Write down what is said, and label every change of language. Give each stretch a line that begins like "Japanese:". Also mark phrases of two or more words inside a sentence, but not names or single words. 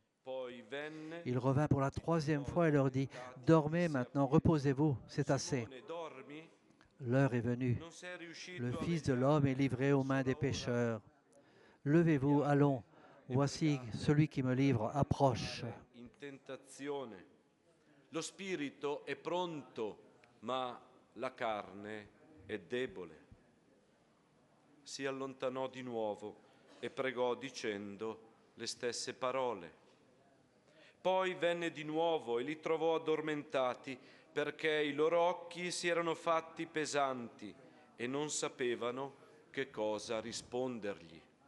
French: Il revint pour la troisième fois et leur dit: dormez maintenant, reposez-vous, c'est assez. L'heure est venue. Le Fils de l'homme est livré aux mains des pécheurs. Levez-vous, allons. Voici celui qui me livre approche.
Italian: In tentazione. Lo spirito è pronto, ma la carne è debole. Si allontanò di nuovo e pregò dicendo le stesse parole. Poi venne di nuovo e li trovò addormentati, perché i loro occhi si erano fatti pesanti e non sapevano che cosa rispondergli.